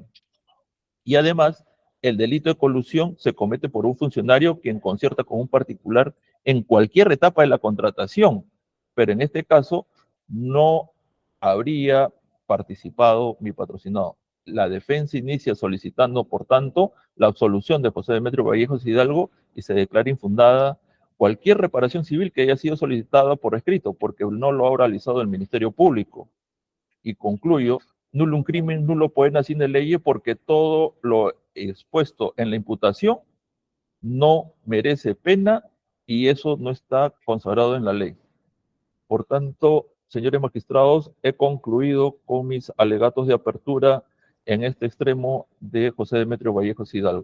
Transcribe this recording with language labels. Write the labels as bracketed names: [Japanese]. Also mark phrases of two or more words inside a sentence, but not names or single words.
[Spanish] Y además, el delito de colusión se comete por un funcionario quien concierta con un particular en cualquier etapa de la contratación, pero en este caso no habría participado mi patrocinado. La defensa inicia solicitando, por tanto, la absolución de José Demetrio Vallejos Hidalgo y se declara infundada cualquier reparación civil que haya sido solicitada por escrito, porque no lo ha realizado el Ministerio Público. Y concluyo, [Latin] nullum crimen, nullo poena sine leye, [Spanish] porque todo lo expuesto en la imputación no merece pena y eso no está consagrado en la ley. Por tanto, señores magistrados, he concluido con mis alegatos de apertura en este extremo de José Demetrio Vallejos Hidalgo.